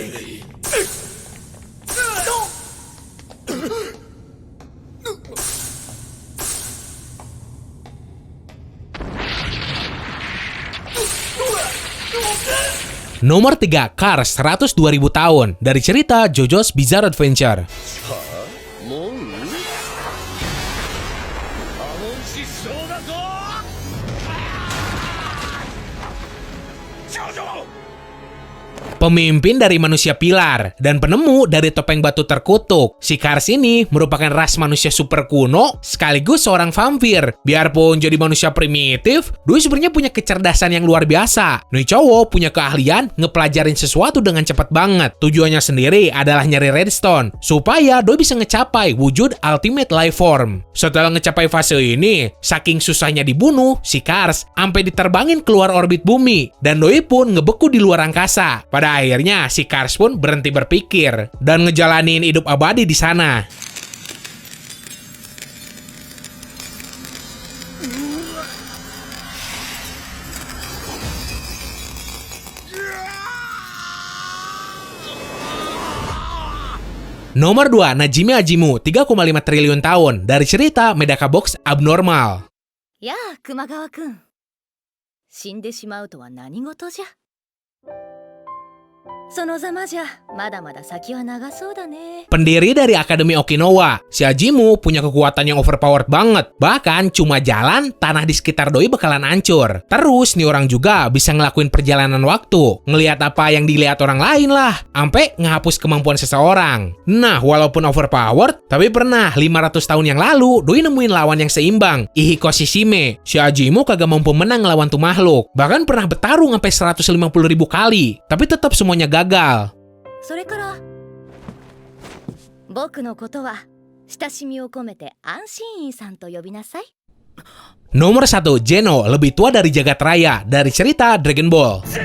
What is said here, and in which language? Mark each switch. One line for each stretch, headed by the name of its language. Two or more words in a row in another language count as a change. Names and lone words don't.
Indonesian: Nomor 3, Cars, 102.000 tahun, dari cerita JoJo's Bizarre Adventure.
Japanese: もうあの失踪だぞ少女
Indonesian: Pemimpin dari manusia pilar dan penemu dari topeng batu terkutuk. Si Cars ini merupakan ras manusia super kuno sekaligus seorang vampir. Biarpun jadi manusia primitif, Doi sebenarnya punya kecerdasan yang luar biasa. Nih cowok punya keahlian ngepelajarin sesuatu dengan cepat banget. Tujuannya sendiri adalah nyari redstone supaya Doi bisa ngecapai wujud
English: ultimate life form.
Indonesian: Setelah ngecapai fase ini, saking susahnya dibunuh, si Cars sampai diterbangin keluar orbit bumi dan Doi pun ngebeku di luar angkasa. Pada akhirnya si Cars pun berhenti berpikir dan ngejalanin hidup abadi di sana. Nomor 2, Najime Ajimu, 3,5 triliun tahun, dari cerita Medaka Box Abnormal.
Japanese: やあ熊川くん。死んでしまうとは何事じゃ。そのざまじゃまだまだ先は長そうだね。
Indonesian: Pendiri dari Akademi Okinawa, si Ajimu punya kekuatan yang overpowered banget. Bahkan cuma jalan, tanah di sekitar Doi bakalan hancur. Terus nih orang juga bisa ngelakuin perjalanan waktu, ngelihat apa yang dilihat orang lain lah, sampai ngehapus kemampuan seseorang. Nah, walaupun overpowered, tapi pernah 500 tahun yang lalu Doi nemuin lawan yang seimbang, Ihiko Shishime. Si Ajimu kagak mampu menang lawan tuh makhluk. Bahkan pernah bertarung sampai 150.000 kali, tapi tetap semuanya gagal.
Japanese: それから僕のことは親しみを込めて安心院さんと呼びなさい。
Indonesian: Nomor 1, Geno, lebih tua dari jagat raya, dari cerita Dragon Ball.